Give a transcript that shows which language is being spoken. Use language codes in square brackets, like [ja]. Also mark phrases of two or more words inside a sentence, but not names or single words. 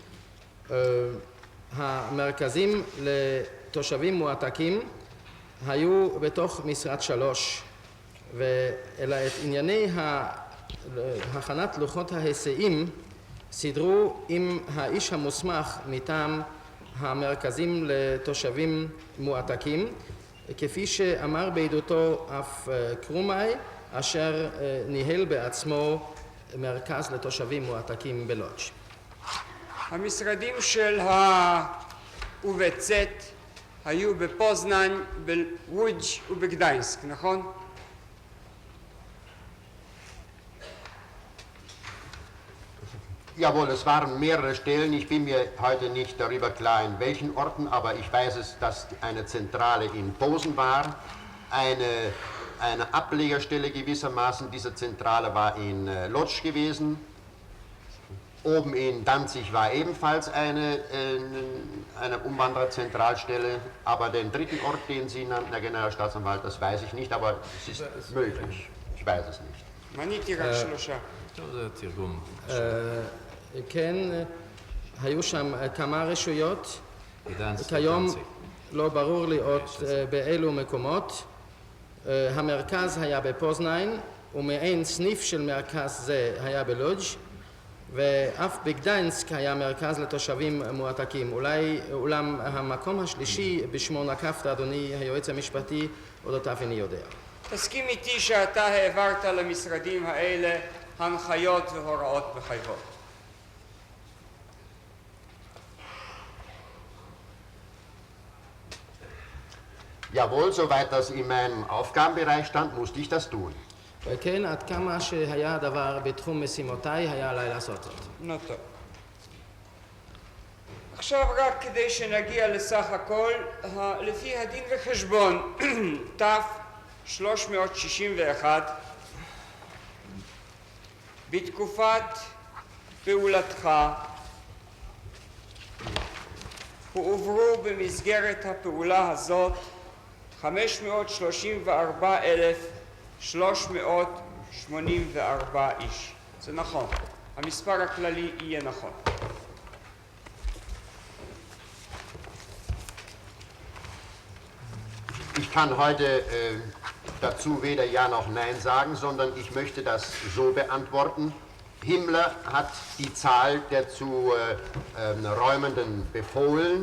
[he] המרכזים לתושבים מועתקים היו בתוך משרד 3, אלא את ענייני הכנת לוחות ההיסעים סידרו עם האיש המוסמך מטעם המרכזים לתושבים מועתקים, כפי שאמר בעדותו אף קרומאי, אשר ניהל בעצמו מרכז לתושבים מועתקים בלודג'. המשרדים של ה-UVZ היו בפוזנן, בלודג' ובגדיינסק, נכון? [de] Jawohl, es waren mehrere Stellen. Ich bin mir heute nicht darüber klar, in welchen Orten, aber ich weiß es, dass eine Zentrale in Posen war. Eine Ablegerstelle gewissermaßen dieser Zentrale war in Lodz gewesen. Oben in Danzig war ebenfalls eine Umwandererzentralstelle, aber den dritten Ort, den Sie nannten, Herr Generalstaatsanwalt, das weiß ich nicht, aber es ist möglich. Ich weiß es nicht. [he] מניתי רק שלושה. טוב, זה תרגום. כן, היו שם כמה רשויות, גדנסק, כיום דנציג. לא ברור לי עוד באילו מקומות. המרכז היה בפוזניין, ומעין סניף של מרכז זה היה בלודג', ואף בגדיינסק היה מרכז לתושבים מועתקים. אולם המקום השלישי בשמו נקפת, אדוני היועץ המשפטי, אודותיו איני יודע. תסכים איתי שאתה העברת למשרדים האלה הנחיות והוראות מחייבות. [de] Jawohl, soweit das in meinem Aufgabenbereich stand, musste ich das tun. [he] כן, עד כמה שהיה הדבר בתחום משימותיי, היה עליי לעשות זאת. נו טוב. עכשיו רק כדי שנגיע לסך הכל, לפי הדין וחשבון, ת-361, בתקופת פעולתך, הועברו במסגרת הפעולה הזאת 534,384 איש. זה נכון. המספר הכללי יהיה נכון. [de] Ich kann heute dazu weder Ja noch Nein sagen, sondern ich möchte das so beantworten. Himmler hat die Zahl der zu Räumenden befohlen.